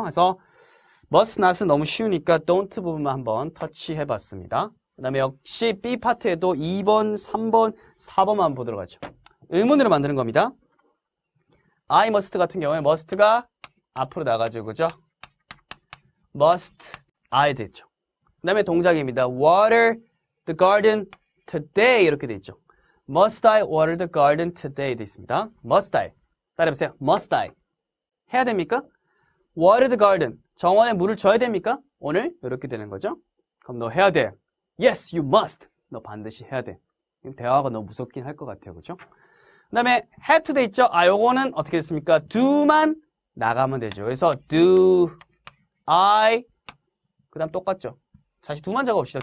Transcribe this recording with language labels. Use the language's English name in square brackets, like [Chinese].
[Korean] 그래서 [English] must not [Korean] 은 너무 쉬우니까 don't 부분만 한번 터치해봤습니다. 그 다음에 역시 B파트에도 2번, 3번, 4번만 보도록 하죠. 의문으로 만드는 겁니다. [English] I must [Korean] 같은 경우에 must가 앞으로 나가죠. 그죠? [English] must I [Korean] 됐죠. 그 다음에 동작입니다. [English] water the garden today [Korean] 이렇게 돼 있죠. [English] must I water the garden today [Korean] 돼 있습니다. [English] must I. [Korean] 따라해보세요. [English] must I. [Korean] 해야 됩니까? [English] water the garden. [Korean] 정원에 물을 줘야 됩니까? 오늘? 이렇게 되는 거죠. 그럼 너 해야 돼. [English] Yes, you must. [Korean] 너 반드시 해야 돼. 대화가 너무 무섭긴 할 것 같아요. 그죠? 그 다음에 [English] have to [Korean] 돼 있죠? 요거는 어떻게 됐습니까? do만 나가면 되죠. 그래서 do, I, 그 다음 똑같죠? 다시 do만 적어봅시다.